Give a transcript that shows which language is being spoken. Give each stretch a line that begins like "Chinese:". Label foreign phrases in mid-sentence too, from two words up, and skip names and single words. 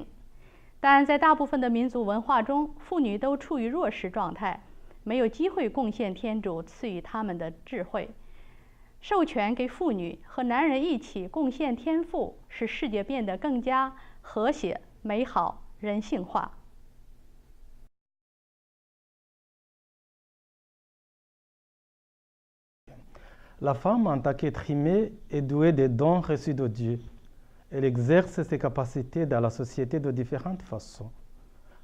Chinese: 但在大部分的民族文化中，妇女都处于弱势状态，没有机会贡献天主赐予他们的智慧。授权给妇女和男人一起贡献天赋，使世界变得更加和谐、美好、人性化。
French: La femme, en tant qu'être aimée, est douée des dons reçus de Dieu. Elle exerce ses capacités dans la société de différentes façons.